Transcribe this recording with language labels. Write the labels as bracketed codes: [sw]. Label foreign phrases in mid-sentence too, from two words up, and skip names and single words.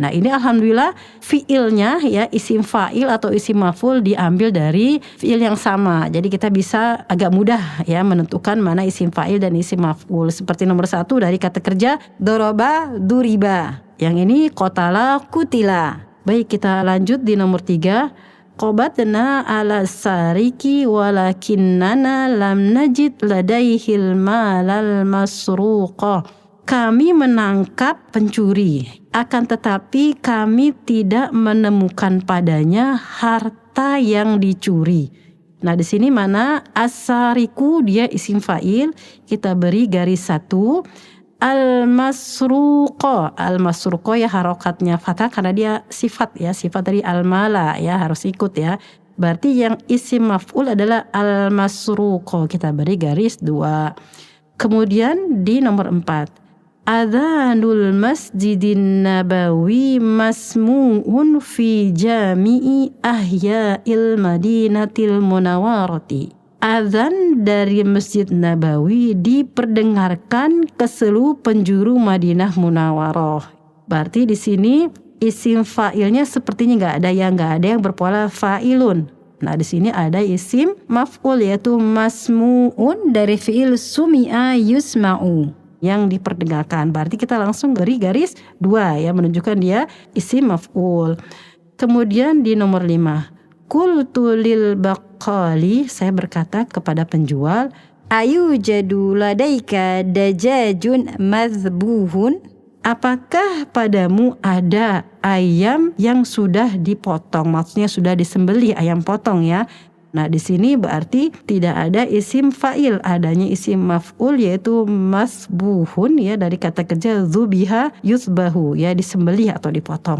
[id] Nah, ini alhamdulillah fiilnya ya, isim fa'il atau isim maf'ul diambil dari fiil yang sama. Jadi kita bisa agak mudah ya menentukan mana isim fa'il dan isim maf'ul. Seperti nomor 1 dari kata kerja doroba, duriba. Yang ini qatala, kutila. Baik, kita lanjut di nomor 3. [ar] قبضنا على السارق ولكننا لم نجد لديه المال المسروق. [id] kami menangkap pencuri, akan tetapi kami tidak menemukan padanya harta yang dicuri. Nah di sini mana as-sariku dia isim fa'il, kita beri garis 1. Al-masruqo ya harokatnya fathah karena dia sifat dari al-mala ya, harus ikut ya. Berarti yang isim maf'ul adalah al-masruqo, kita beri garis 2. Kemudian di nomor 4, [ar] أذان المسجد النبوي مسموع في جميع أحياء المدينة المنورة. [id] Adzan dari Masjid Nabawi diperdengarkan ke seluruh penjuru Madinah Munawwarah. Berarti di sini isim fa'ilnya sepertinya nggak ada yang berpola fa'ilun. Nah di sini ada isim maf'ul yaitu masmu'un dari fi'il [ar] سُمِعَ يُسْمَعُ [id] yang diperdengarkan. Berarti kita langsung beri garis 2 ya, menunjukkan dia isim maf'ul. Kemudian di nomor 5, [ar] قلت للبقال, [id] saya berkata kepada penjual, [ar] أيوجد لديك دجاج مذبوح, [id] apakah padamu ada ayam yang sudah dipotong, maksudnya sudah disembelih, ayam potong ya. Nah di sini berarti tidak ada isim fa'il, adanya isim maf'ul yaitu masbuhun ya, dari kata kerja [ar] ذُبِحَ يُذْبَحُ [id] ya, disembelih atau dipotong.